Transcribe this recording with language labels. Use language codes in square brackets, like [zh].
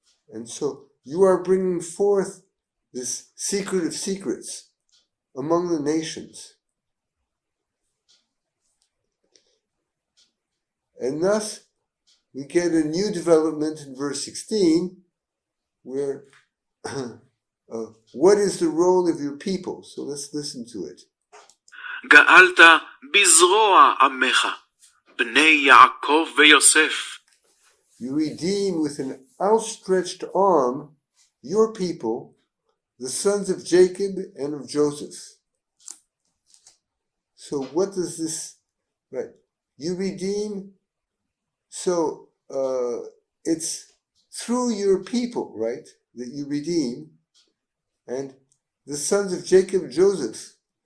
[en] And so you are bringing forth this secret of secrets among the nations. And thus we get a new development in verse 16 where what is the role of your people? So let's listen to it. [he] גאלת בזרוע עמך, בני יעקב ויוסף. [en] You redeem with an outstretched arm your people, the sons of Jacob and of Joseph. So what does this, right? You redeem, so it's through your people, right, that you redeem, and the sons of Jacob, Joseph.